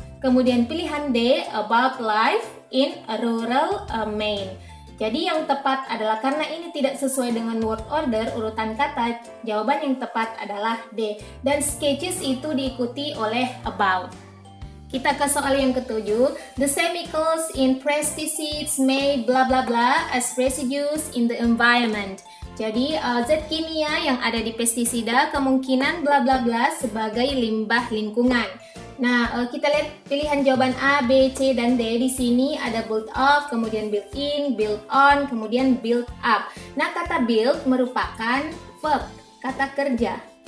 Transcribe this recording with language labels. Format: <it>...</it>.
<id>Kemudian pilihan D</id> <en>about life in rural Maine.</en> <id>Jadi yang tepat adalah, karena ini tidak sesuai dengan word order urutan kata, jawaban yang tepat adalah D. Dan sketches itu diikuti oleh about. Kita ke soal yang ketujuh.</id> <en>The chemicals in pesticides may bla bla bla as residues in the environment.</en> <id>Jadi zat kimia yang ada di pestisida kemungkinan bla bla bla sebagai limbah lingkungan. Nah, kita lihat pilihan jawaban A, B, C, dan D. Di sini ada build up, kemudian build in, build on, kemudian build up. Nah, kata build merupakan verb, kata kerja.</id>